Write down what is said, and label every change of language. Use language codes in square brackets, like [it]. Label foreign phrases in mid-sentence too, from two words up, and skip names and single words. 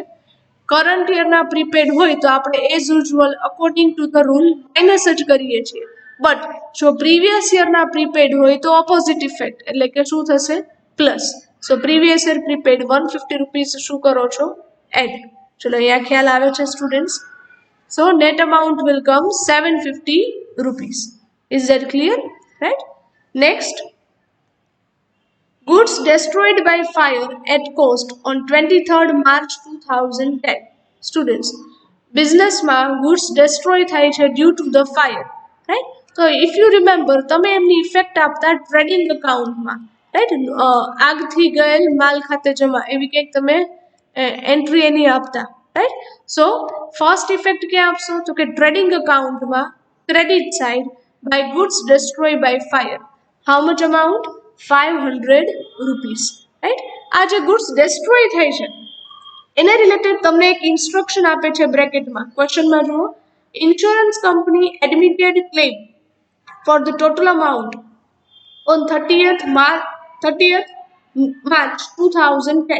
[en] current yearના prepaid [gu] હોય તો આપણે [en] as usual according to the rule minus [gu] જ કરીએ છીએ, બટ જો [en] previous yearના prepaid [gu] હોય તો [en] opposite effect [gu] એટલે કે શું થશે પ્લસ. [en] So previous year prepaid 150 rupees [gu] શું કરો છો એડ. ચલો અહીંયા ખ્યાલ આવે છે [en] સ્ટુડન્ટ્સ? So net amount will come 750 rupees. Is that clear? Right? Next, goods destroyed by fire at cost on 23rd March 2010. Students, બિઝનેસમાં goods destroy [gu] થાય છે [en] due to the fire, right? [gu] તો [en] if you remember, [gu] તમે એમની ઇફેક્ટ આપતા [en] trading accountમાં, [gu] રાઈટ? આગથી ગયેલ માલ ખાતે જમા એવી કંઈક તમે એન્ટ્રી એની આપતા, રાઈટ? [en] So first effect [gu] ક્યાં આપશો તો કે [en] trading accountમાં credit side by goods destroyed by fire. How much amount? 500 rupees, right? [gu] આ જે [en] goods destroy [gu] થાય છે એને રિલેટેડ તમને એક ઇન્સ્ટ્રક્શન આપે છે બ્રેકેટમાં. ક્વેશ્ચનમાં જુઓ, [en] insurance company admitted claim for the total amount on 30th March 2010.